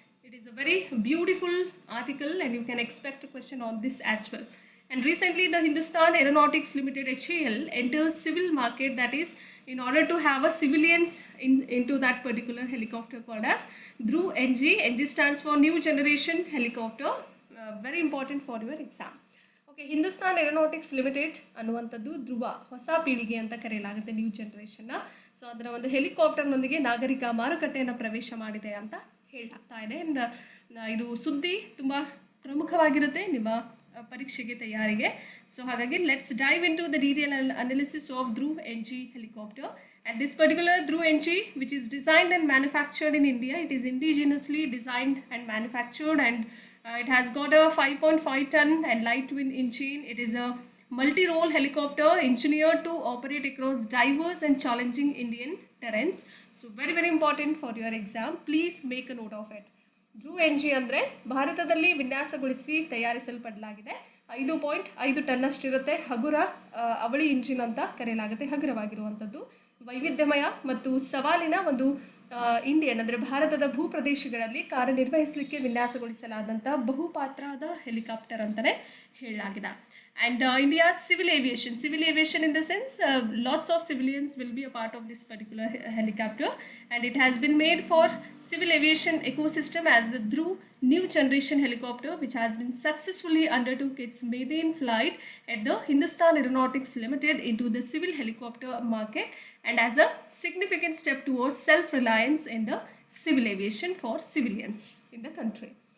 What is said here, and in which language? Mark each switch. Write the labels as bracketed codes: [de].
[en] It is a very beautiful article and you can expect a question on this as well. And recently the Hindustan Aeronautics Limited HAL enters civil market, that is in order to have a civilians into that particular helicopter called as Dhruv NG. NG stands for new generation helicopter. Very important for your exam. [kn] Okay, Hindustan aeronautics limited ಅನ್ನುವಂಥದ್ದು ಧ್ರುವ ಹೊಸ ಪೀಳಿಗೆ ಅಂತ ಕರೆಯಲಾಗುತ್ತೆ, [en] New ಜನ್ರೇಷನ್ನ. [kn] So ಅದರ ಒಂದು ಹೆಲಿಕಾಪ್ಟರ್ನೊಂದಿಗೆ ನಾಗರಿಕ ಮಾರುಕಟ್ಟೆಯನ್ನು ಪ್ರವೇಶ ಮಾಡಿದೆ ಅಂತ ಹೇಳಲಾಗ್ತಾ ಇದೆ. ಆ್ಯಂಡ್ ಇದು ಸುದ್ದಿ ತುಂಬ ಪ್ರಮುಖವಾಗಿರುತ್ತೆ ನಿಮ್ಮ ಪರೀಕ್ಷೆಗೆ ತಯಾರಿಗೆ. [en] so [kn] ಹಾಗಾಗಿ [en] Let's dive into the detail analysis of Dhruv NG helicopter. And this particular Dhruv NG, which is designed and manufactured in India, it is indigenously designed and manufactured, and it has got a 5.5 ton and light twin engine. It is a multi-role helicopter engineered to operate across diverse and challenging Indian terrains. So very important for your exam. Please make a note of it. [kn] Dhruv NG ಅಂದರೆ ಭಾರತದಲ್ಲಿ ವಿನ್ಯಾಸಗೊಳಿಸಿ ತಯಾರಿಸಲ್ಪಡಲಾಗಿದೆ. 5.5 ton ಅಷ್ಟಿರುತ್ತೆ. ಹಗುರ ಅವಳಿ engine ಅಂತ ಕರೆಯಲಾಗುತ್ತೆ. ಹಗುರವಾಗಿರುವಂಥದ್ದು, ವೈವಿಧ್ಯಮಯ ಮತ್ತು ಸವಾಲಿನ ಒಂದು ಇಂಡಿಯನ್ ಅಂದರೆ ಭಾರತದ ಭೂಪ್ರದೇಶಗಳಲ್ಲಿ ಕಾರ್ಯನಿರ್ವಹಿಸಲಿಕ್ಕೆ ವಿನ್ಯಾಸಗೊಳಿಸಲಾದಂಥ ಬಹುಪಾತ್ರದ ಹೆಲಿಕಾಪ್ಟರ್ ಅಂತಲೇ ಹೇಳಲಾಗಿದೆ. [en] And India's civil aviation in the sense lots of civilians will be a part of this particular helicopter, and it has been made for civil aviation ecosystem as the Dhruv new generation helicopter, which has been successfully undertook its maiden flight at the Hindustan Aeronautics Limited into the civil helicopter market, and as a significant step towards self-reliance in the civil aviation for civilians in the country.